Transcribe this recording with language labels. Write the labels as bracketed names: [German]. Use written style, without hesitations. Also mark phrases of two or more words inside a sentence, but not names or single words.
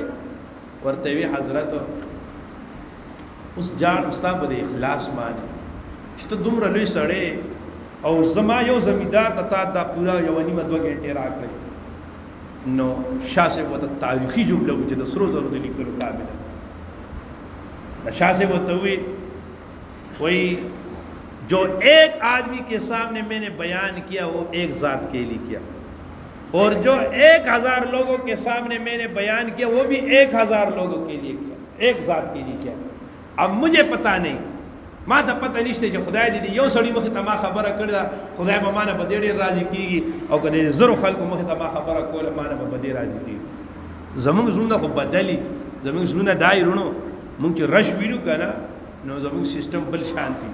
[Pashto] ورته وی حضرت اوس ژاړم ستا په دې اخلاص باندې چې ته دومره لوی سړی او زما یو زمیندار ته تا دا پوره 1.5 غنټې راکړې. نو شاه صاحب ورته تاریخي جمله وه چې د سرو زرو د لیکلو قابله. شاه صاحب ورته وایي [Urdu] جو ایک آدمی کے سامنے میں نے بیان کیا وہ ایک ذات کے لیے کیا اور جو 1000 لوگوں کے سامنے میں نے بیان کیا وہ بھی 1000 لوگوں کے لیے کیا، ایک ذات کے لیے کیا. اب مجھے پتہ نہیں، [Pashto] ما ته پته نشته چې خدای دې یو سړي مخې ته ما خبره کړې ده خدای به ما نه په دې ډېر راضي کېږي او که د زرو خلکو مخې ته ما خبره کوله ما نه به په دې راضي کېږي. زموږ زړونه خو بدلي، زموږ زړونه دای رونو موږ چې رش وینو که نه نو زموږ سیسټم بل شانتي.